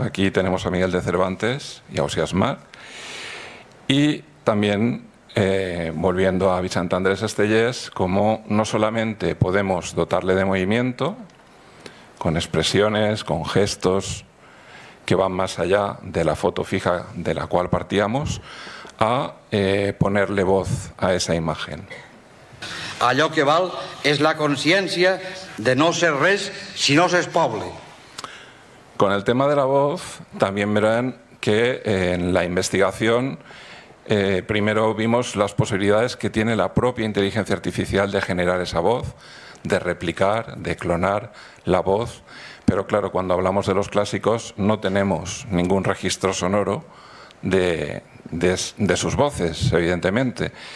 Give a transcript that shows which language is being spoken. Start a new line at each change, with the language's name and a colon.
Spanish: Aquí tenemos a Miguel de Cervantes y a Ausiàs March. Y también, volviendo a Vicent Andrés Estellés, como no solamente podemos dotarle de movimiento, con expresiones, con gestos que van más allá de la foto fija de la cual partíamos, a ponerle voz a esa imagen.
Catalan: Allò que val és la consciència de no ser res si no s'és poble.
Spanish: Con el tema de la voz, también verán que en la investigación primero vimos las posibilidades que tiene la propia inteligencia artificial de generar esa voz, de replicar, de clonar la voz, pero claro, cuando hablamos de los clásicos no tenemos ningún registro sonoro de sus voces, evidentemente.